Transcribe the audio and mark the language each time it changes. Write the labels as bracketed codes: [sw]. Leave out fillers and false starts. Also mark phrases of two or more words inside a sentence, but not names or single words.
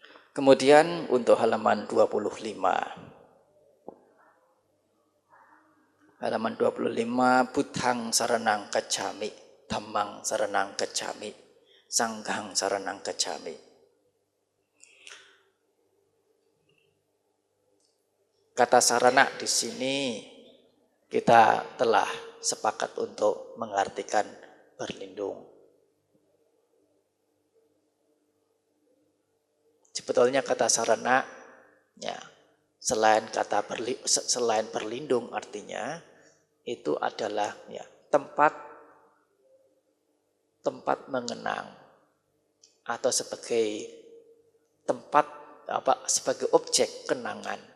[id] Kemudian untuk halaman 25. Halaman 25, [pi] Buddhang saranang kacami, Dhammang saranang kacami, Sanghang saranang kacami. [id] Kata sarana di sini kita telah sepakat untuk mengartikan berlindung. Sebetulnya kata sarana ya, selain berlindung artinya itu adalah ya, tempat mengenang atau sebagai tempat sebagai objek kenangan.